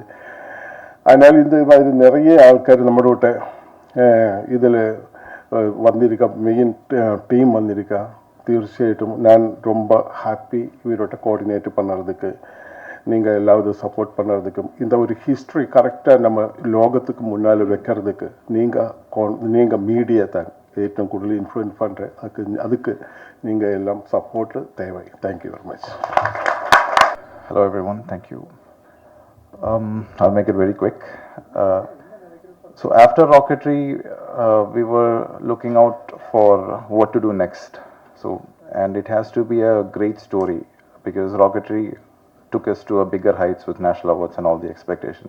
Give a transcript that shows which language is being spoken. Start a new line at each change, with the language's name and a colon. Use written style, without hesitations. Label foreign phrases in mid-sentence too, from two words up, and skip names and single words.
Tamil: அதனால் இந்த மாதிரி நிறைய ஆൾക്കാർ நம்மளோட இதில் வந்திருக்கா, மெயின் டீம் வந்திருக்கா. തീർച്ചയായിട്ടും நான் ரொம்ப ஹாப்பி இவரோட கோஆர்டினேட் பண்ணுறதுக்கு, நீங்கள் எல்லாவது சப்போர்ட் பண்ணுறதுக்கும், இந்த ஒரு ஹிஸ்ட்ரி கரெக்டாக நம்ம லோகத்துக்கு முன்னால் வைக்கிறதுக்கு நீங்கள் மீடியா தான்
Malayalam: ഏറ്റവും കൂടുതൽ
Tamil: இன்ஃப்ளூயன்ஸ் பண்ணுறேன். அதுக்கு நீங்கள் எல்லாம் சப்போர்ட்டு தேவை.
English: thank you very much. Hello everyone, thank you. I'll make it very quick. So after Rocketry, we were looking out for what to do next. And it has to be a great story because Rocketry took us to a bigger heights with national awards and all the expectations.